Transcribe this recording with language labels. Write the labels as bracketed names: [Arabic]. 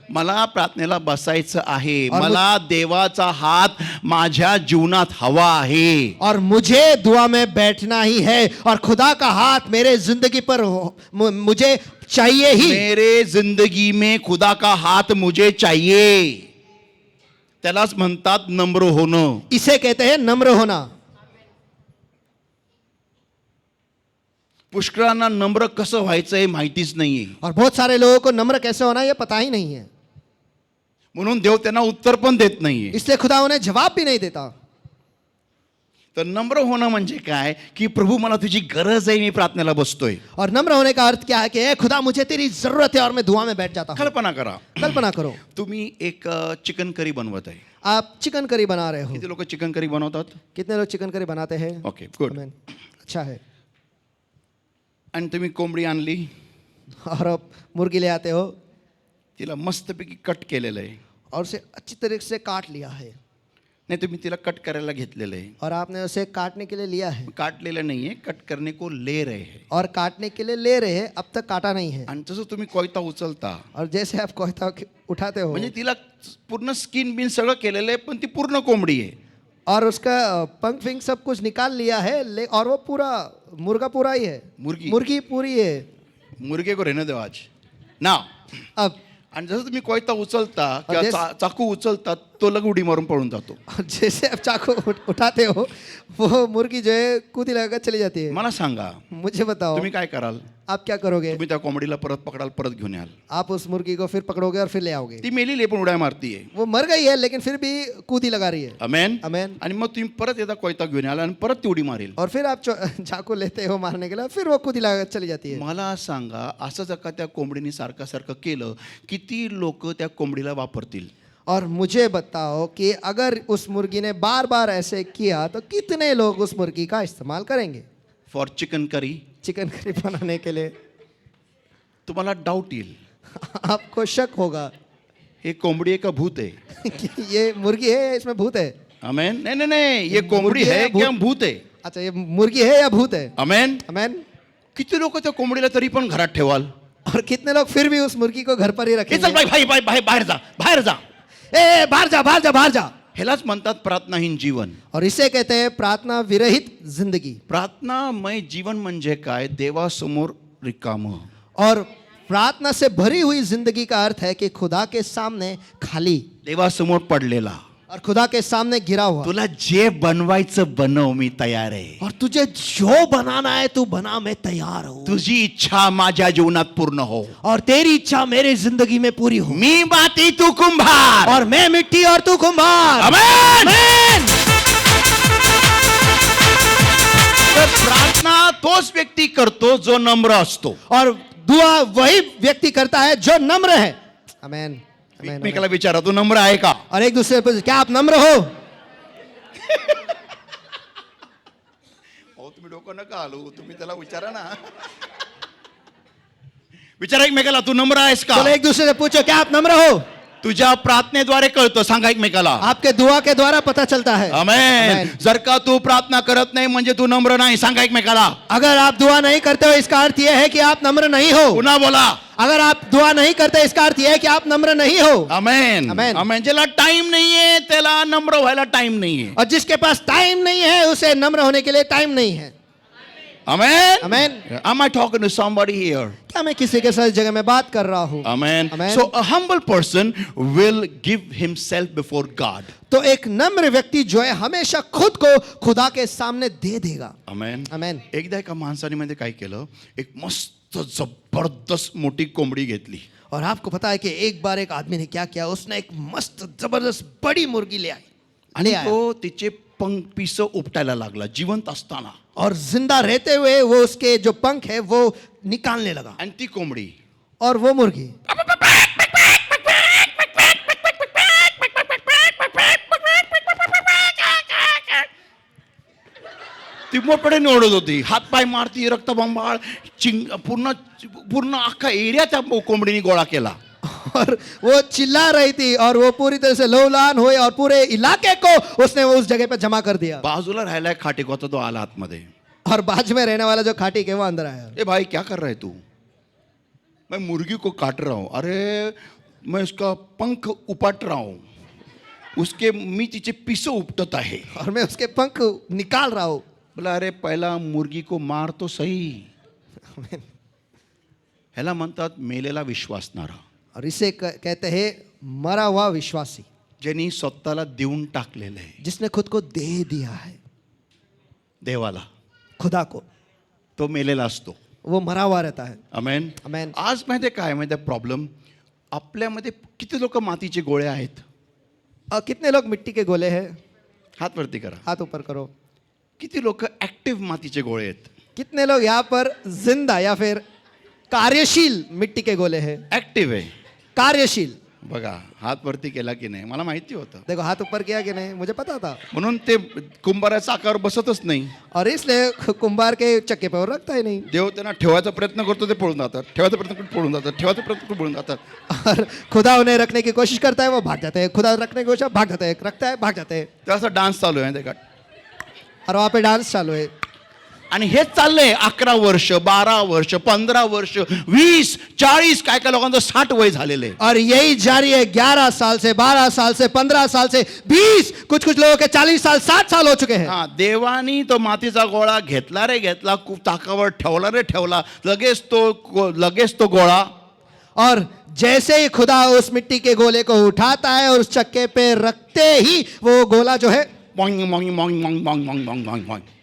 [Marathi] मला प्रार्थनेला बसायचं आहे, [Hindi] और [Marathi] मला देवाचा हात माझ्या जीवनात हवा आहे. [Hindi] और मुझे दुआ में बैठना ही है और खुदा का हाथ मेरे जिंदगी पर मुझे चाहिए ही। मेरे जिंदगी में खुदा का हात मुझे चाहिए. [Marathi] त्यालाच म्हणतात नम्र होणं. [Hindi] इसे कहते हैं नम्र होना। [Marathi] पुष्कळांना नम्र कसं व्हायचं हे माहितीच नाहीये. [Hindi] और बहुत सारे लोगों को नम्र कैसे होना ये पता ही नहीं है, [Marathi] म्हणून देव त्यांना उत्तर पण देत नाहीये. [Hindi] इसलिए खुदा उन्हें जवाब भी नहीं देता। [Marathi] तर नम्र होणं म्हणजे काय की प्रभु मला तुझी गरज आहे, मी प्रार्थनेला बसतोय. [Hindi] और नम्र होने का अर्थ क्या है कि ए खुदा मुझे तेरी जरूरत है और मैं दुआ में बैठ जाता हूँ। [Marathi] कल्पना करा, [Hindi] कल्पना करो [Marathi] तुम्ही एक चिकन करी बनवत आहे. [Hindi] आप चिकन करी बना रहे हो। [Marathi] किती लोक चिकन करी बनवतात? [Hindi] कितने लोग चिकन करी बनाते हैं? [English] Okay, good. [Hindi] आमेन। अच्छा है। [Marathi] आणि तुम्ही कोंबडी आणली, [Hindi] और आप मुर्गी ले आते हो [Marathi] तिला मस्तपैकी कट केलेलं आहे. [Hindi] और उसे अच्छी तरीके से काट लिया है, [Marathi] नाही तुम्ही तिला कट करायला घेतलेलं आहे. [Hindi] और आपने उसे काटने के लिए लिया है [Marathi] काटलेलं नाहीये, [Hindi] कट करने को ले रहे हैं. और काटने के लिए ले रहे हैं, अब तक काटा नहीं है। [Marathi] आणि तसं तुम्ही कोयता उचलता [Hindi] और जैसे आप कोयता उठाते हो [Marathi] म्हणजे तिला पूर्ण स्किन बिन सगळं केलेलं आहे, पण ती पूर्ण कोंबडी आहे. [Hindi] और उसका पंख फिंक सब कुछ निकाल लिया है, और वो पूरा मुर्गा पूरा ही है, मुर्गी पूरी है। मुर्गे को रहने दो आज ना. अब [Marathi] आणि जसं तुम्ही कोयता उचलता [Hindi] और [Marathi] किंवा चाकू उचलता, तो लग उडी मारून पळून जातो. [Hindi] जैसे आप चाकू उठाते हो वो मुर्गी जो है कूदी लगाकर चली जाती है। [Marathi] मला सांगा, [Hindi] मुझे बताओ [Marathi] तुम्ही काय कराल? [Hindi] आप क्या करोगे? [Marathi] तुम्ही त्या कोंबडीला परत पकडाल, परत घेऊन याल. [Hindi] आप उस मुर्गी को फिर पकड़ोगे और फिर ले आओगे. [Marathi] ती मेलेली आहे पण उड्या मारतीये. [Hindi] वो मर गई है लेकिन फिर भी कूदी लगा रही है. अमेन. अमेन. [Marathi] आणि मग तुम्ही परत येता कोयता घेऊन याल आणि परत ती उडी मारेल. [Hindi] और फिर आप चाकू लेते हो मारने के लिए, फिर वो कूदी लगा चली जाती है. [Marathi] मला सांगा, असं जर का त्या कोंबडीने सारखं केलं, किती लोक त्या कोंबडीला वापरतील? [Hindi] और मुझे बताओ कि अगर उस मुर्गी ने बार बार ऐसे किया तो कितने लोग उस मुर्गी का इस्तेमाल करेंगे [English] For chicken curry. [Hindi] Chicken curry बनाने के लिए? [Marathi] तुम्हाला डाऊट येईल, [Hindi] आपको शक होगा [Marathi] हे कोंबडी आहे का भूत आहे? [Hindi] कि ये मुर्गी है, इसमें भूत है. अमेन. [Marathi] नाही नाही नाही, ये कोंबडी [Hindi] मुर्गी है है, क्या भूत आहे? अच्छा, ये मुर्गी है या भूत है? अमेन. अमेन. [Marathi] किती लोक त्या कोंबडीला तरी पण घरात ठेवाल? [Hindi] और कितने लोग फिर भी उस मुर्गी को घर पर ही हे रखेंगे? [Marathi] चल भाई भाई भाई बाहेर जा, बाहेर जा. [Hindi] ए बाहर जा, बाहर जा, बाहर जा. [Marathi] ह्यालाच म्हणतात प्रार्थनाहीन जीवन. [Hindi] और इसे कहते हैं प्रार्थना विरहित जिंदगी. [Marathi] प्रार्थनामय जीवन म्हणजे काय? देवासमोर रिकाम. [Hindi] और प्रार्थना से भरी हुई जिंदगी का अर्थ है कि खुदा के सामने खाली [Marathi] देवासमोर पडलेला. [Hindi] और खुदा के सामने गिरा हुआ. [Marathi] तुला जे बनवायचं बनव, मी तयार आहे. [Hindi] और तुझे जो बनाना है तू बना, मैं तैयार हूं. [Marathi] तुझी इच्छा माझ्या जीवनात पूर्ण हो. [Hindi] और तेरी इच्छा मेरे जिंदगी में पूरी हो. [Marathi] मी माती तू कुंभार. [Hindi] और मैं मिट्टी और तू कुम्हार. आमेन. आमेन. [Marathi] तर प्रार्थना तोच व्यक्ती करतो जो नम्र असतो. [Hindi] और दुआ वही व्यक्ती करता है जो नम्र है. आमेन. आमेन. [Marathi] एकमेकाला विचारा, तू नम्र आहे का? [Hindi] और एक दूसरे पर क्या आप नम्र हो? [Marathi] तुम्ही डोकं नका आलो, तुम्ही त्याला विचारा ना. विचारा एकमेकाला, तू नम्र आहेस का? [Hindi] चलो एक दूसरे से पूछो, क्या आप नम्र हो? [Marathi] तुझ्या प्रार्थनेद्वारे कळतं. सांगा एकमेकाला. [Hindi] आपके दुआ के द्वारा पता चलता है. आमेन. आमेन. [Marathi] जर का तू प्रार्थना करत नाही म्हणजे तू नम्र नाही. सांगा एकमेकाला. [Hindi] अगर आप दुआ नहीं करते हो इसका अर्थ यह है कि आप नम्र नहीं हो. [Marathi] पुन्हा बोला. [Hindi] अगर आप दुआ नहीं करते इसका अर्थ यह है कि आप नम्र नहीं हो. आमेन. आमेन. आमेन. [Marathi] ज्याला टाइम नाहीये त्याला नम्र व्हायला टाइम नाहीये. [Hindi] और जिसके पास टाइम नहीं है उसे नम्र होने के लिए टाइम नहीं है. Amen. Amen. [English] Am I talking to somebody here? [Hindi] क्या मैं किसी के साथ जगह में बात कर रहा हूँ? Amen. Amen. [English] So a humble person will give himself before God. [Hindi] तो एक नम्र व्यक्ति जो है हमेशा खुद को खुदा के सामने दे देगा. Amen. Amen. [Marathi] एकदा एका माणसाने मध्ये काय केलं, एक मस्त जबरदस्त मोठी कोंबडी घेतली. [Hindi] और आपको पता है कि एक बार एक आदमी ने क्या किया, उसने एक मस्त जबरदस्त बड़ी मुर्गी ले आई. [Marathi] आणि तो तिचे पंख पिस उपटायला लागला जिवंत असताना. [Hindi] और जिंदा रहते हुए वो उसके जो पंख है वो निकालने लगा. [Marathi] आणि ती कोंबडी [Hindi] और वो मुर्गी [Marathi] ती मोठपणे ओढत होती, हातपाय मारती, रक्तबंबाळ, पूर्ण पूर्ण अख्खा एरिया त्या कोंबडीने गोळा केला. [Hindi] और वो चिल्ला रही थी और वो पूरी तरह से लहूलुहान हुए और पूरे इलाके को उसने उस जगह पे जमा कर दिया. [Marathi] बाजूला राहिलाय खाटीक होता, तो आला आतमध्ये. [Hindi] और बाजू में रहने वाला जो खाटी के वो अंदर आया. ए भाई क्या कर रहा है तू? मैं मुर्गी को काट रहा हूँ. अरे मैं उसका पंख उपट रहा हूँ, उसके [Marathi] मी तिचे पिस उपटत आहे. [Hindi] और मैं उसके पंख निकाल रहा हूँ. बोला अरे पहिला मुर्गी को मार तो सही. [Marathi] ह्याला म्हणतात मेलेला विश्वासणारा. [Hindi] और इसे कहते हैं मरा हुआ विश्वासी, [Marathi] ज्यांनी स्वतःला देऊन टाकलेलं आहे [Hindi] जिसने खुद को दे दिया है [Marathi] देवाला. [Hindi] खुदा को. [Marathi] तो मेलेला असतो. [Hindi] वो मरा हुआ रहता है. अमेन. Amen. [Marathi] आज माहिती काय माहिती प्रॉब्लेम, आपल्यामध्ये किती लोक मातीचे गोळे आहेत? [Hindi] और कितने लोग मिट्टी के गोले हैं? [Marathi] हात वरती करा. [Hindi] हाथ ऊपर करो. [Marathi] किती लोक ऍक्टिव्ह मातीचे गोळे आहेत? [Hindi] कितने लोग यहाँ पर जिंदा या फिर कार्यशील मिट्टी के गोले हैं? [Marathi] ऍक्टिव्ह आहे. [Hindi] कार्यशील. [Marathi] बघा हात वरती केला की नाही, मला माहिती होतं. [Hindi] देखो हाथ ऊपर किया कि नहीं, मुझे पता था. [Marathi] म्हणून ते कुंभाराचा आकार बसतच नाही. [Hindi] और इसलिए कुंभार के चक्के पे वो रखता ही नहीं. [Marathi] देव त्यांना ठेवायचा प्रयत्न करतो, ते पळून जातात. ठेवायचा प्रयत्न करतो, पळून जातात. ठेवायचा प्रयत्न करतो, पळून जातात. [Hindi] और खुदा उन्हें रखने की कोशिश करता है, वो भाग जाते हैं. खुदा रखने की कोशिश, भाग जाते हैं. रखता है, भाग जाते हैं. [Marathi] तर असा डान्स चालू आहे का? [Hindi] और वहाँ पे डांस चालू है. [Marathi] आणि हेच चाललंय 11 वर्ष, 12 वर्ष, 15 वर्ष, 20, 40, काय काय लोकांचं 60 वय झालेलं आहे. [Hindi] और यही जारी है 11 साल से, 12 साल से, 15 साल से, 20, कुछ कुछ लोगों के 40 साल, 60 साल हो चुके हैं. [Marathi] हा, देवानी तो मातीचा गोळा घेतला रे घेतला, खूप ताकावर ठेवला रे ठेवला, लगेच तो गोळा. [Hindi] और जैसे ही खुदा उस मिट्टी के गोले को उठाता है और उस चक्के पे रखते ही वो गोला जो है मॉंग मॉंग मॉंग मॉंग मॉंग मॉंग मॉंग मॉंग मॉंग.